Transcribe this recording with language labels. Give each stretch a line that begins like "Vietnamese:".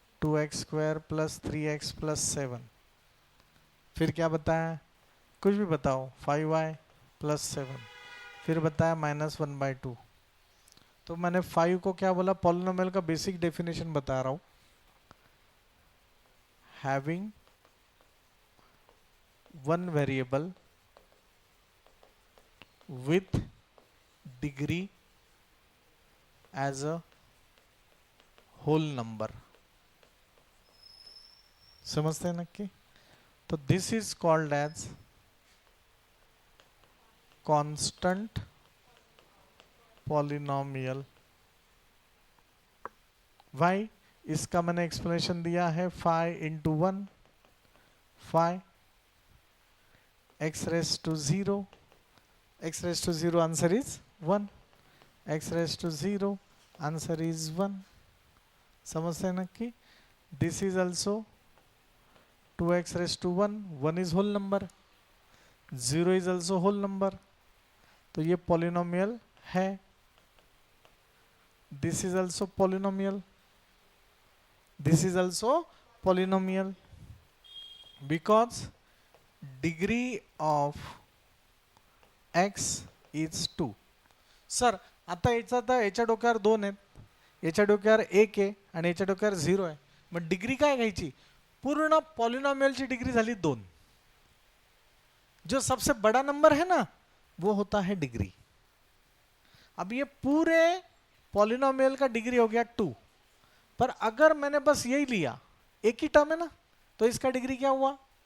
Hindi: 2x² + 3x + 7। फिर क्या बताया? कुछ भी बताओ। 5y + 7। फिर बताया -1/2। तो मैंने 5 को क्या बोला? पॉलिनोमियल का बेसिक डेफिनेशन बता रहा हूं।
English: Having one variable with degree as a whole number।
Hindi: समजते हैं नक्की?
English: तो this is called as constant polynomial. Why?
Hindi: इसका मैंने एक्सप्लेनेशन दिया है,
English: 5 into 1 5 x raise to 0, x raise to 0 answer is 1, x raise to 0 answer is 1।
Hindi: समझते हैं नक्की?
English: this is also 2x raise to 1, 1 is whole number, 0 is also whole number,
Hindi: तो ये polynomial है।
English: This is also polynomial, this is also polynomial because degree of x is 2.
Marathi: Sir आता याच्या डोक्यावर 2 आहेत, याच्या डोक्यावर 1 आहे आणि याच्या डोक्यावर 0 आहे, मग डिग्री काय घ्यायची? पूर्ण पॉलिनोमियलची डिग्री झाली 2।
Hindi: जो सबसे बड़ा नंबर है ना वो होता है डिग्री। अब ये पूरे पॉलिनोमियल का डिग्री हो गया 2, पर अगर मैंने बस यही लिया, एक ही टर्म है ना, तो इसका डिग्री क्या हुआ?